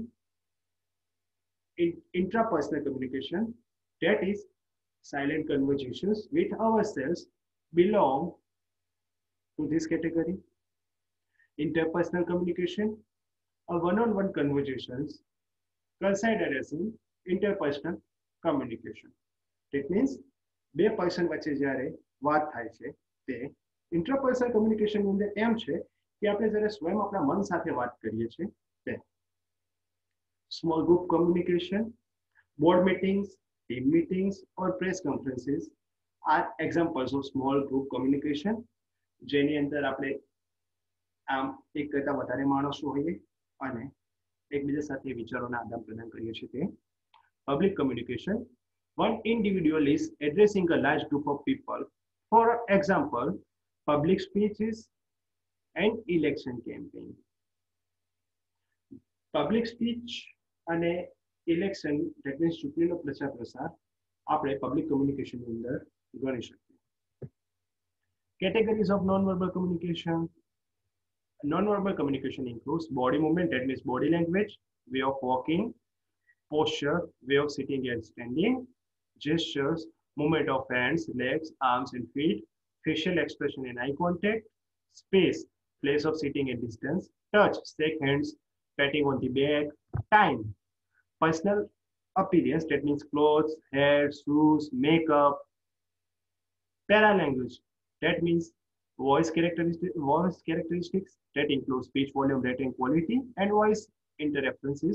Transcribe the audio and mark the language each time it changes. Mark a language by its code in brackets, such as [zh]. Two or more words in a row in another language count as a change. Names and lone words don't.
[en] Intrapersonal communication, that is silent conversations with ourselves, belong to this category. Interpersonal communication, a one-on-one conversations considered as in interpersonal communication. That means [gu] બે પર્સન વચ્ચે જ્યારે વાત થાય છે તે ઇન્ટરપર્સનલ કમ્યુનિકેશન ની અંદર એમ છે કે આપણે જ્યારે સ્વયં આપણા મન સાથે વાત કરીએ છીએ તે [en] small group communication, board meetings, team meetings, or press conferences are examples of small group communication. [gu] જેની અંદર આપણે આમ એક કરતા વધારે માણસો હોઈએ અને એકબીજા સાથે વિચારોના આદાન પ્રદાન કરીએ છીએ તે [en] public communication. One individual is addressing a large group of people. For example, public speeches and election campaign. Public speech [gu] અને [en] election, that means [gu] ચૂંટણીનો પ્રચાર પ્રસાર આપણે [en] public communication [gu] ની અંદર ગણી શકીએ. [en] Categories of non-verbal communication. Non-verbal communication includes body movement, that means body language, way of walking, posture, way of sitting and standing, gestures, movement of hands, legs, arms and feet, facial expression and eye contact, space, place of sitting and distance, touch, shake hands, patting on the back, time, personal appearance, that means clothes, hair, shoes, makeup, paralanguage, that means voice characteristics that include speech volume, rate and quality, and voice interferences.